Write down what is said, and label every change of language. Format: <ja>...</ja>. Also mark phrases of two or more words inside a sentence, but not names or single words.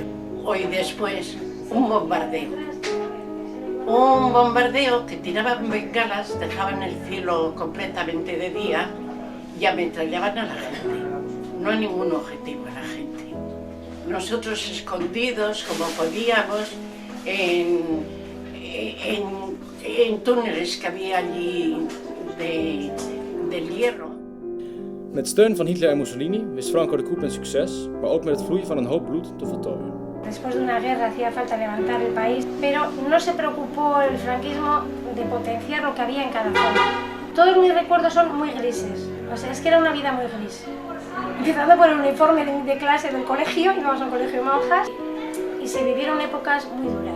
<es>Hoy después, un bombardeo. Un bombardeo que tiraban bengalas, dejaban el cielo completamente de día y ametrallaban a la gente. No a ningún objetivo a la gente. Nosotros escondidos como podíamos en túneles que había allí del hierro.</es> <nl>Met steun van Hitler en Mussolini wist Franco de coup een succes, maar ook met het vloeien van een hoop bloed te voltooien.</nl> <es>Después de una guerra hacía falta levantar el país, pero no se preocupó el franquismo de potenciar lo que había en cada zona. Todos mis recuerdos son muy grises, o sea, es que era una vida muy gris. Empezando por el uniforme de clase del colegio, íbamos a un colegio de monjas, y se vivieron épocas muy duras.</es>